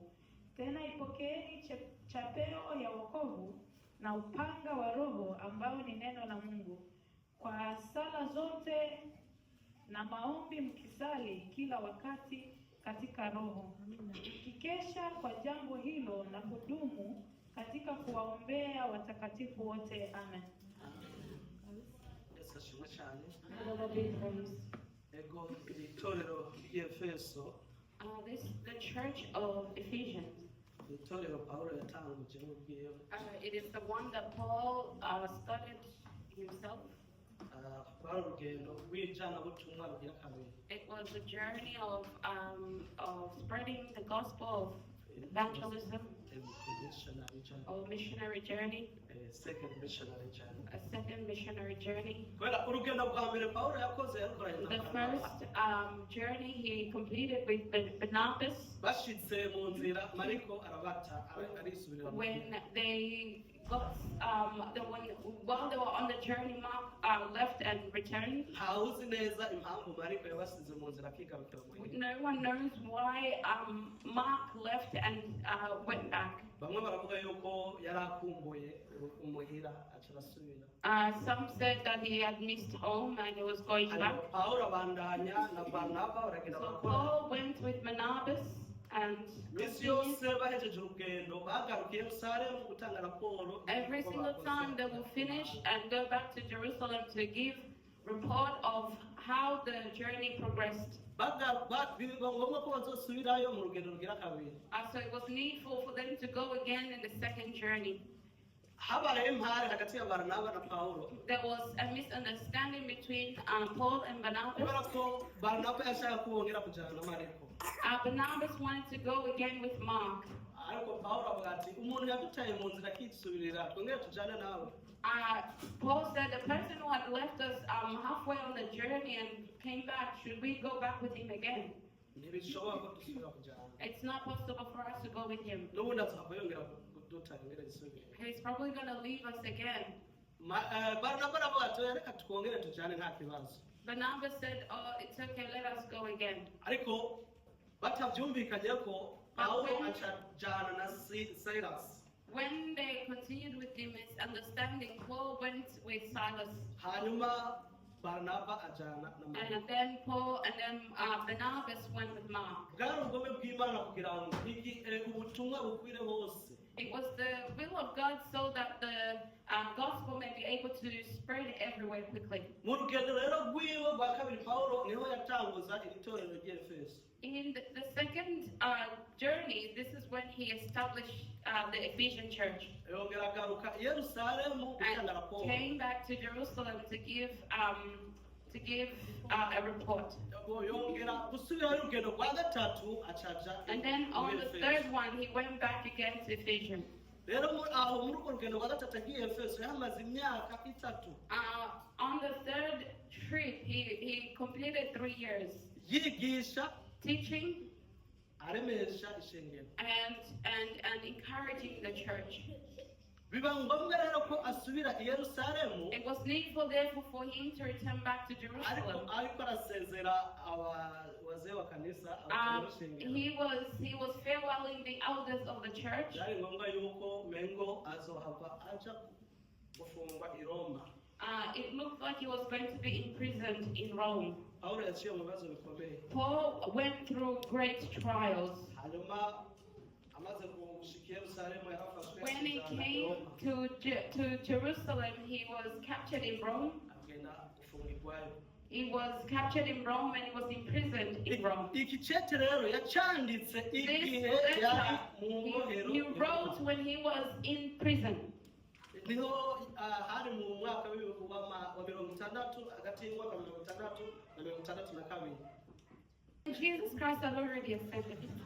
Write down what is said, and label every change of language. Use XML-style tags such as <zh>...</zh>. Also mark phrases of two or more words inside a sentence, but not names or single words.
<sw>Tena ipokeeni chapeo ya wokovu na upanga wa Roho, ambao ni neno la Mungu. Kwa sala zote na maombi mkisali kila wakati katika Roho, mkikesha kwa jambo hilo na kudumu katika kuwaombea watakatifu wote. Amen.</sw> <rw>Yesu ashimwe cyane.</rw> <en>Lord be praised.</en> <rn>Ego itorero ry'Efeso,</rn> <en>The church of Ephesians.</en> <rn>itorero Pawulo yatanguje n'ubwiwe.</rn> <en>It is the one that Paul started himself.</en> <rn>Rwari urugendo rw'ijanabutumwa rugira kabiri.</rn> <en>It was a journey of spreading the gospel of evangelism, missionary journey, Second missionary journey. a second missionary journey.</en> <rn>Kubera urugendo rwa mbere Pawulo yakoze yarukoranye</rn> <en>The</en> <rn>n'abana.</rn> <en>first journey he completed with Barnabas.</en> <rn>Bashitse mu nzira Mariko arabata arisubirira.</rn> <en>When they got while they were on the journey, Mark left and returned.</en> <rn>Ntawuzi neza impamvu Mariko yabasize mu nzira akigarukira mu gihugu.</rn> <en>No one knows why Mark left and went back.</en> <rn>Bamwe baravuga yuko yari akumbuye umuhira aca arasubira.</rn> <en>Some said that he had missed home and he was going back.</en> <rn>Pawulo abandanya na Barnaba baragenda</rn> <en>So</en> <rn>barakora.</rn> <en>Paul went with Barnabas and</en> <rn>Misi yose bahejeje urugendo bagarukiye Yerusalemu gutanga raporo.</rn> <en>every single time they will finish and go back to Jerusalem to give report of how the journey progressed.</en> <rn>Biba ngombwa ko bazosubirayo mu rugendo rugira kabiri.</rn> <en>So it was needful for them to go again in the second journey.</en> <rn>Habaye impare hagati ya Barnaba na Pawulo.</rn> <en>There was a misunderstanding between Paul and</en> <rn>Kubera</rn> <en>Barnabas.</en> <rn>ko Barnaba yashaka kubongera kujana na Mariko.</rn> <en>Barnabas wanted to go again with Mark.</en> <rn>Ariko Pawulo avuga ati umuntu yadutaye mu nzira akisubirira twongere tujane nawe.</rn> <en>Paul said the person who had left us halfway on the journey and came back, should we go back with him again?</en> <rn>Ntibishoboka ko dusubira kujana.</rn> <en>It's not possible for us to go with him.</en> <rn>N'ubundi azahava yongera kudutaye ngere gisubire.</rn> <en>He's probably going to leave us again.</en> <rn>Barnaba aravuga ati reka twongere tujane nta kibazo.</rn> <en>Barnabas said, oh, it's okay, let us go again.</en> <rn>Ariko batavyumvikanye ko Pawulo acajana na Silas.</rn> <en>When they continued with the misunderstanding, Paul went with Silas.</en> <rn>Hanyuma Barnaba ajana na Mariko.</rn> <en>And then Barnabas went with Mark.</en> <rn>Bwari ubugome bw'Imana kugira ngo ubutumwa bukwire hose.</rn> <en>It was the will of God so that the gospel may be able to spread everywhere quickly.</en> <rn>Mu rugendo rero rwiwe rwa kabiri Pawulo niho yatanguza iri torero ry'Efeso.</rn> <en>In the second journey, this is when he established the Ephesian church</en> <rn>Yongera agaruka i Yerusalemu gutanga</rn> <en>and</en> <rn>raporo.</rn> <en>came back to Jerusalem to give a report.</en> <rn>Yongera gusubirayo urugendo rwa gatatu acaja.</rn> <en>And then on the third one, he went back again to Ephesians.</en> <rn>Rero aho muri urwo rugendo rwa gatatu agiye Efeso yamaze imyaka itatu.</rn> <en>On the third trip, he completed 3 years</en> <rn>Yigisha</rn> <en>teaching</en> <rn>aremesha ishengero.</rn> <en>and encouraging the church.</en> <rn>Biba ngombwa rero ko asubira i Yerusalemu.</rn> <en>It was needful therefore for him to return back to Jerusalem.</en> <rn>Ariko arasezera</rn> <sw>wazee wa kanisa</sw> <rn>abashengero.</rn> <en>He was farewelling the elders of the church.</en> <rn>Byari ngombwa yuko mengo azohava aja gufungwa i Roma.</rn> <en>it looked like he was going to be imprisoned in Rome.</en> <rn>Pawulo yaciye mu bibazo bikomeye.</rn> <en>Paul went through great trials.</en> <rn>Hanyuma amaze gushika Yerusalemu yarafashwe.</rn> <en>When he came to Jerusalem, he was captured in Rome.</en> <rn>agenda gufungirwayo.</rn> <en>He was captured in Rome and he was imprisoned in Rome.</en> <rn>Iki cete rero yacanditse</rn> <en>This</en> <rn>igihe yari</rn> <en>letter</en> <rn>mu mbohero.</rn> <en>he wrote when he was in prison.</en> <rn>Niho hari mu mwaka wa 60 hagati y'umwaka wa 60 na 62.</rn> <en>Jesus Christ had already ascended.</en>